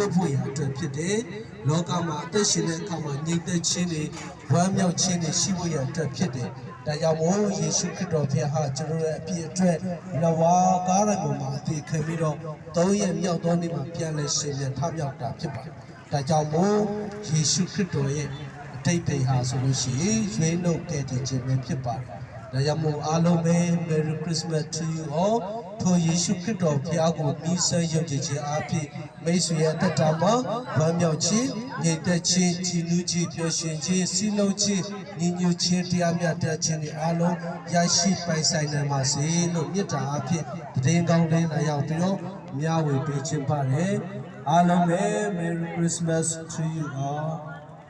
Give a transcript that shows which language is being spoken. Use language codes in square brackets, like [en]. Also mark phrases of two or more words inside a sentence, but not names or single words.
[my] တ်ဖို့ရအတွက်ဖြစ်တယ်။လောကမှာအသက်ရှင်တဲ့အခါမှာငြိမ်သက်ခြင်းတွေဝမ်းမြောက်ခြင်းတွေရှိဖို့ရအတွက်ဖြစ်တယ်။ဒါကြောင့်မို့ယေရှုခရစ်တော်ဘုရားဟာကျွန်တော်ရဲ့အပြစ်အတွက်လဝါကားရပေါ်မှာအသေးခံပြီးတော့၃ရက်မြောက်သောနေ့မှာပြန်လည်ရှင်ပြန်ထမြောက်တာဖြစ်ပါတယ်။ဒါကြောင့်မို့ယေရှုခရစ်တော်ရဲ့အတိတ်ပေဟာဆိုလို့ရှိရင်ရွေးနှုတ်ကဲ့တင်ခြင်းပဲဖြစ်ပါတယ်။ဒါကြောင့်မို့အားလုံးပဲ [en] Merry Christmas to you all [my] ထိုယေရှုခရစ်တော်ဘုရားကိုမြည်ဆန်းယုံကြည်ခြင်းအဖြစ်မိတ်ဆွေရဲ့တက်တာမှာဝမ်းမြောက်ခြင်းငြိမ်သက်ခြင်းကြည်နူးခြင်းပျော်ရွှင်ခြင်းစီးလုံးခြင်းညီညွတ်ခြင်းတရားမျှတခြင်းတွေအားလုံးရရှိပိုင်ဆိုင်နိုင်ပါစေလို့မြတ်တာအဖြစ်တည်င်းကောင်းလေးလာရောက်ပြီးတော့မျှဝေပေးခြင်းပါတယ်အားလုံးပဲ [en] Merry Christmas to you all